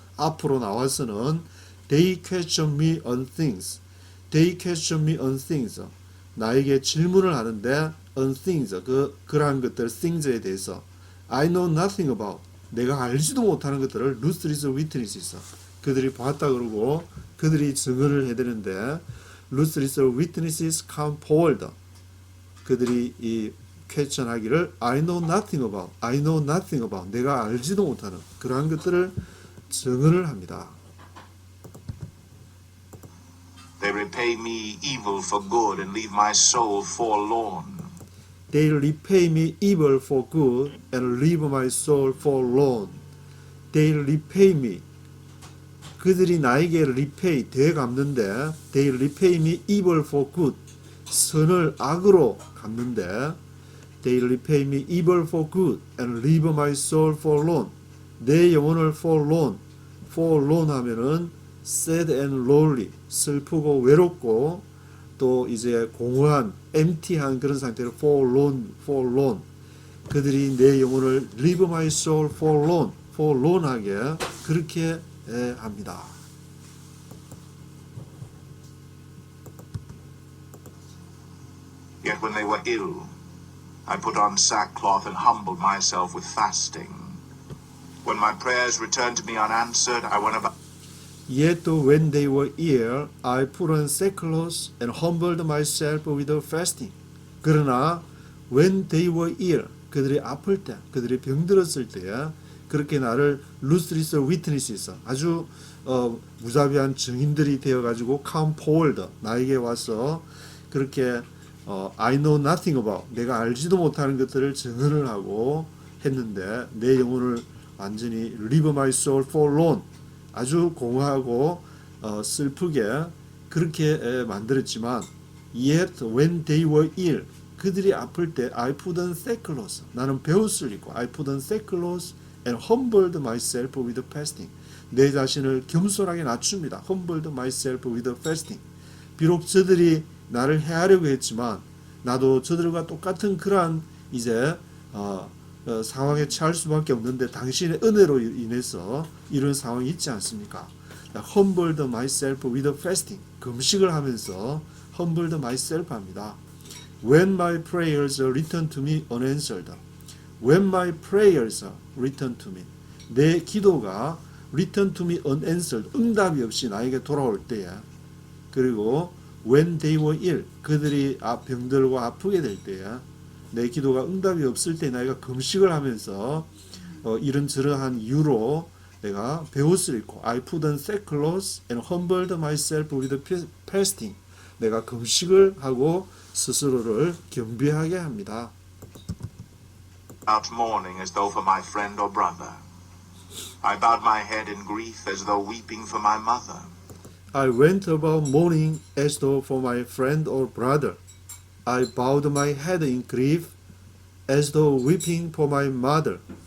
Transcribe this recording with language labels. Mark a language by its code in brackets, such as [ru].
[ko] 앞으로 나와서는 [en] they question me on things. They question me on things. [ko] 나에게 질문을 하는데 on things. 그러한 것들 things에 대해서 [en] I know nothing about. [ko] 내가 알지도 못하는 것들을 [en] ruthless witnesses. [ko] 그들이 봤다 그러고 그들이 증언을 해야 되는데 [en] ruthless witnesses come forward. [ko] 그들이 이 question하기를 [en] I know nothing about. I know nothing about. [ko] 내가 알지도 못하는 그러한 것들을 증언을 합니다. [en] They repay me evil for good and leave my soul forlorn. They repay me evil for good and leave my soul forlorn. They repay me. [ko] 그들이 나에게 repay, 되갚는데 [en] they repay me evil for good. [ko] 선을 악으로 갚는데 [en] they repay me evil for good and leave my soul forlorn. [ko] 내 영혼을 forlorn 하면은 [en] sad and lonely, [ko] 슬프고 외롭고 또 이제 공허한, empty한 그런 상태로 forlorn. 그들이 내 영혼을 [en] leave my soul forlorn [ko] 하게 그렇게 합니다. [en] Yet when they were ill, I put on sackcloth and humbled myself with fasting. When my prayers returned to me unanswered, I went about. Yet when they were ill, I put on sackcloth and humbled myself with fasting. [ko] 그러나 [en] when they were ill, [ko] 그들이 아플 때, 그들이 병들었을 때, 그렇게 나를 [en] ruthless witnesses, [ko] 아주 무자비한 증인들이 되어가지고 [en] come forward, [ko] 나에게 와서 그렇게 [en] I know nothing about, [ko] 내가 알지도 못하는 것들을 증언을 하고 했는데 내 영혼을 완전히 [en] leave my soul forlorn, [ko] 아주 공허하고 슬프게 그렇게 만들었지만 [en] yet when they were ill, [ko] 그들이 아플 때 [en] I put on sackcloth, [ko] 나는 베옷을 입고 [en] I put on sackcloth and humbled myself with fasting, [ko] 내 자신을 겸손하게 낮춥니다. [en] humbled myself with fasting. [ko] 비록 저들이 나를 해하려고 했지만 나도 저들과 똑같은 그러한 이제 상황에 처할 수밖에 없는데 당신의 은혜로 인해서 이런 상황이 있지 않습니까? [en] humbled myself with fasting. [ko] 금식을 하면서 [en] humbled myself [ko] 합니다. [en] When my prayers return to me unanswered. When my prayers return to me. [ko] 내 기도가 [en] return to me unanswered. [ko] 응답이 없이 나에게 돌아올 때에. [en] 그리고 when they were ill. [ko] 그들이 병들고 아프게 될 때에. 내 기도가 응답이 없을 때 내가 금식을 하면서 이런저런한 이유로 내가 베옷을 입고 [en] I put on sackcloth and humbled myself with fasting. [ko] 내가 금식을 하고 스스로를 겸비하게 합니다. [en] Out mourning as though for my friend or brother. I bowed my head in grief as though weeping for my mother. I went about mourning as though for my friend or brother. I bowed my head in grief as though weeping for my mother.